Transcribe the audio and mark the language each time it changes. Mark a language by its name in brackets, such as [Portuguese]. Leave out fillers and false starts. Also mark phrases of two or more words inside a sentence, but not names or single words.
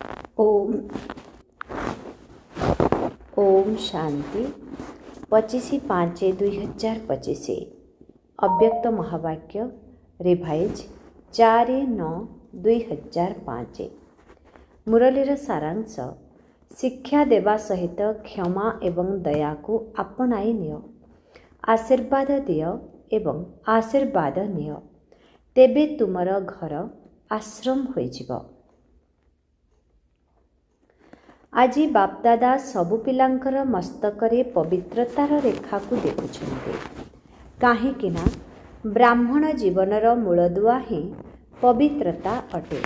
[Odia] ଓମ୍ ଓମ୍ ଶାନ୍ତି 25/5/2025 ଅବ୍ୟକ୍ତ ମହାବାକ୍ୟ ରିଭାଇଜ୍ 4/9/2005 ମୁରଲୀର ସାରାଂଶ ଶିକ୍ଷା ଦେବା ସହିତ କ୍ଷମା ଏବଂ ଦୟା କୁ ଆପଣାଇ ନିଅ ଆଶୀର୍ବାଦ ଦିଅ ଏବଂ ଆଶୀର୍ବାଦ ନିଅ ତେବେ ତୁମର ଘର ଆଶ୍ରମ ହୋଇଯିବ। ଆଜି ବାପଦାଦା ସବୁ ପିଲାଙ୍କର ମସ୍ତକରେ ପବିତ୍ରତାର ରେଖା କୁ ଦେଖୁଛନ୍ତି କାହିଁକିନା ବ୍ରାହ୍ମଣ ଜୀବନର ମୂଳଦୁଆ ହିଁ ପବିତ୍ରତା ଅଟେ।